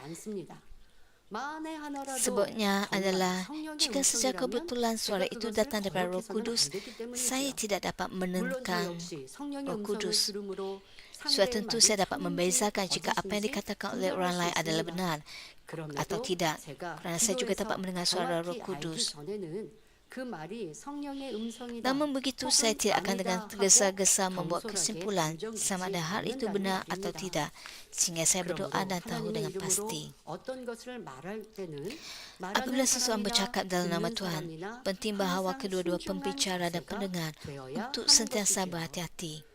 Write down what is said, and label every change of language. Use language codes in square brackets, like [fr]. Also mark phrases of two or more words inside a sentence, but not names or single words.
[ms] Sebabnya adalah, jika secara kebetulan suara itu datang daripada Roh Kudus, saya tidak dapat menentang Roh Kudus. Sudah tentu saya dapat membezakan jika apa yang dikatakan oleh orang lain adalah benar atau tidak, kerana saya juga dapat mendengar suara Roh Kudus. [ko] 그 말이 성령의 음성이다. [ms] Namun begitu, saya tidak akan dengan tergesa-gesa membuat kesimpulan sama ada hal itu benar atau tidak, sehingga saya berdoa dan tahu dengan pasti. Apabila seseorang bercakap dalam nama Tuhan, penting bahawa kedua-dua pembicara dan pendengar untuk sentiasa berhati-hati.